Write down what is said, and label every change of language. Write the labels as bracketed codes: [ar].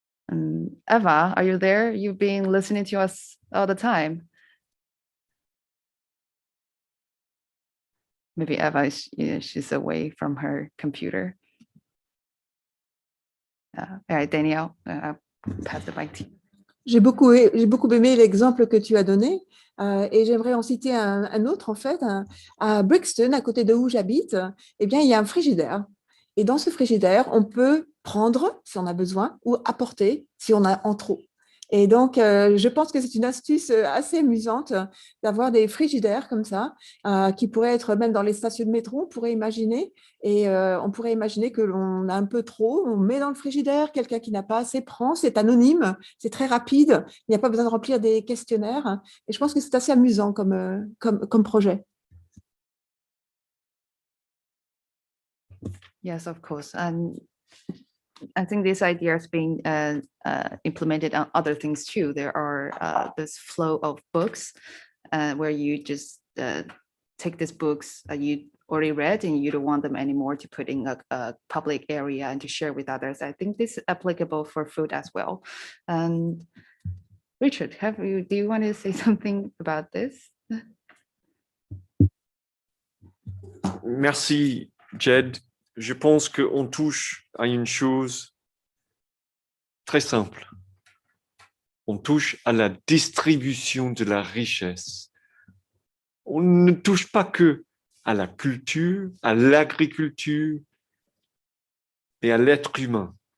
[en] Eva, are you there? You've been listening to us all the time. Maybe Eva is, she's away from her computer. All right, Danielle, I'll pass the mic to you. [fr] J'ai beaucoup aimé l'exemple que tu as donné et j'aimerais en citer un autre en fait. À Brixton, à côté de où j'habite, eh bien, il y a un frigidaire. Et dans ce frigidaire, on peut prendre si on a besoin ou apporter si on a en trop. Et donc, je pense que c'est une astuce assez amusante d'avoir des frigidaires comme ça, qui pourraient être même dans les stations de métro, on pourrait imaginer. Et on pourrait imaginer que l'on a un peu trop, on met dans le frigidaire, quelqu'un qui n'a pas assez prend, c'est anonyme, c'est très rapide, il n'y a pas besoin de remplir des questionnaires. Et je pense que c'est assez amusant comme projet. [en] Yes, of course. And I think this idea is being implemented on other things too. There are this flow of books where you just take these books you already read and you don't want them anymore to put in a public area and to share with others. I think this is applicable for food as well. And Richard, do you want to say something about this? [fr] Merci, Jed. Je pense qu'on touche à une chose très simple. On touche à la distribution de la richesse. On ne touche pas que à la culture, à l'agriculture et à l'être humain.